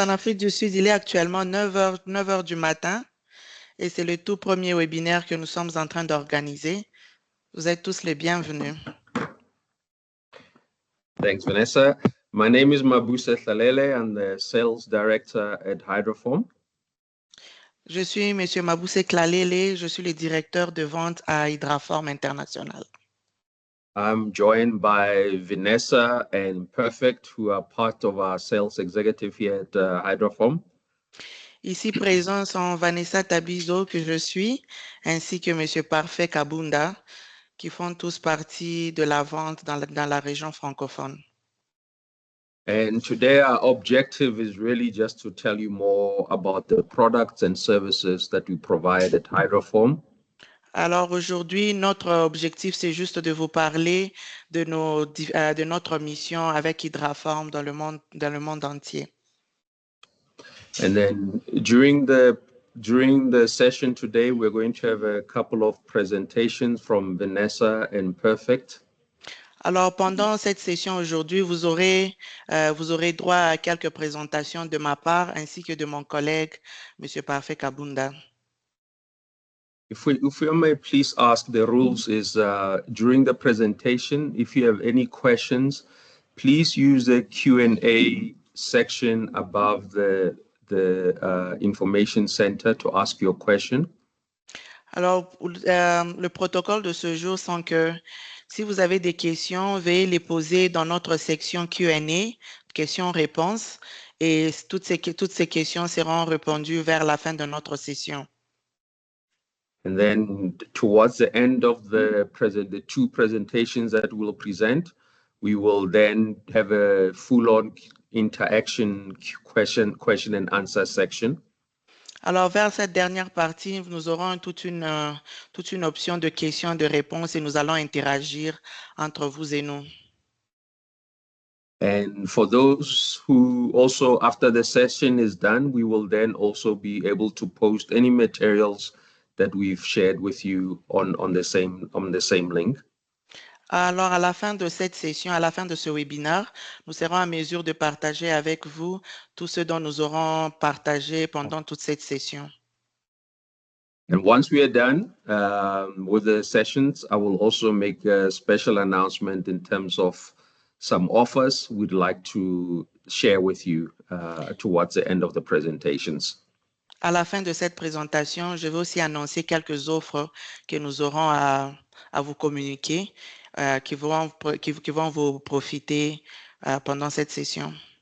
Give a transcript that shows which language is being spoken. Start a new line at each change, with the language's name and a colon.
French: En Afrique du Sud, il est actuellement 9 heures du matin et c'est le tout premier webinaire que nous sommes en train d'organiser. Vous êtes tous les bienvenus.
English: Thanks, Vanessa. My name is Mabuse Tlalele. I'm the Sales Director at Hydroform.
French: Je suis M. Mabuse Tlalele. Je suis le directeur de vente à Hydraform International.
English: I'm joined by Vanessa and Perfect, who are part of our sales executive here at Hydroform.
French: Ici présents sont Vanessa Tabizo, que je suis, ainsi que M. Parfait Kabunda, qui font tous partie de la vente dans la région francophone.
English: And today our objective is really just to tell you more about the products and services that we provide at Hydroform.
French: Alors aujourd'hui, notre objectif, c'est juste de vous parler de notre mission avec Hydraform dans le monde entier.
English: And then during the session today, we're going to have a couple of presentations from Vanessa and Perfect.
French: Alors pendant cette session aujourd'hui, vous aurez droit à quelques présentations de ma part ainsi que de mon collègue, M. Parfait Kabunda.
English: If we may please ask, the rules is during the presentation, if you have any questions, please use the Q&A section above the information center to ask your question.
French: Alors, le protocole de ce jour sont que si vous avez des questions, veuillez les poser dans notre section Q&A, questions-réponses, et toutes ces questions seront répondues vers la fin de notre session.
English: And then towards the end of the two presentations that we'll present, we will then have a full-on interaction question and answer section.
French: Alors, vers cette dernière partie, nous aurons toute une option de questions et de réponses et nous allons interagir entre vous et nous.
English: And for those who also, after the session is done, we will then also be able to post any materials that we've shared with you on the same link.
French: Alors, à la fin de cette session, à la fin de ce webinaire, nous serons en mesure de partager avec vous tout ce dont nous aurons partagé pendant toute cette session.
English: And once we are done with the sessions, I will also make a special announcement in terms of some offers we'd like to share with you towards the end of the presentations.
French: À la fin de cette présentation, je vais aussi annoncer quelques offres que nous aurons à vous communiquer, qui vont vous profiter pendant cette session.